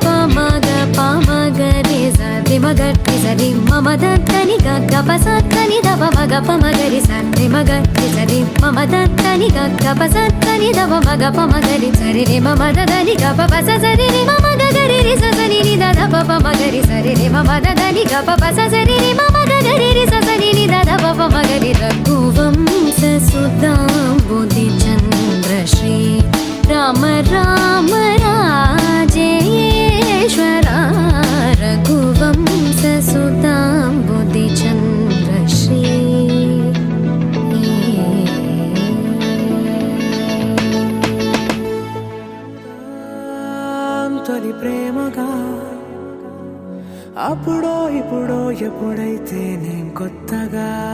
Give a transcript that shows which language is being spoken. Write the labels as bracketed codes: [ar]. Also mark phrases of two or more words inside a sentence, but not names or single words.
[sa] म ग प म ग रे सा रे म ग रे सा रे मम द नि ग ग प सा नि द प म ग प म ग रे सा रे म ग रे सा रे मम द नि ग ग प सा नि द प म ग प म ग रे सा रे मम द नि ग प प सा सा रे मम ग ग रे रे सा सा नि द ध प प म ग रे सा रे मम द नि ग प प सा सा रे मम ग ग रे रे सा सा नि द ध प प म ग रे रघुवंश सुधाम्बुधिचन्द्र श्री राम राम राजेश्वरा रघुवंश सुधाम्बुधिचन्द्र श्री [te] తొలి ప్రేమగా అప్పుడో ఇప్పుడో ఎప్పుడైతే నేను కొత్తగా